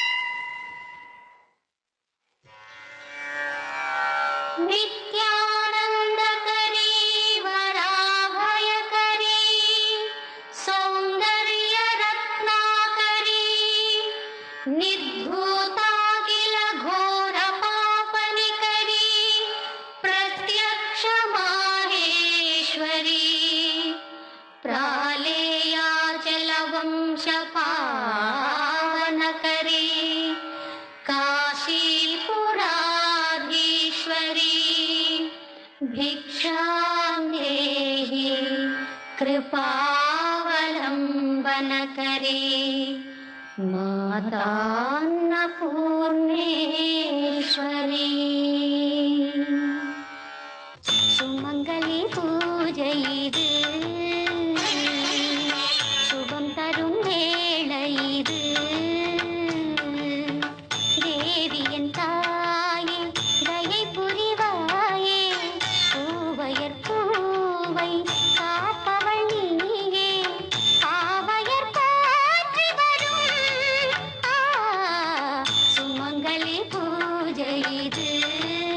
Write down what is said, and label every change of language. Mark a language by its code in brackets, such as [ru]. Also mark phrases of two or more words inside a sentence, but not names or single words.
[sa] नित्यानन्दकरी वराभयकरी सौन्दर्य रत्नाकरी निर्धूताखिल घोर पापनिकरी प्रत्यक्ष माहेश्वरी प्रालेयाचल वंश पावनकरी काशीपुराधीश्वरी भिक्षां देहि कृपावलम्बनकरी [ta] मातान्नपूर्णेश्वरी சுமங்கலி பூஜை இது சுபம் தரும் வேளை இது தேவியன் தாயே தயை புரிவாயே பூவையர் பூவை காப்பவள் நீயே காவையர் போற்றி வரும் சுமங்கலி பூஜை இது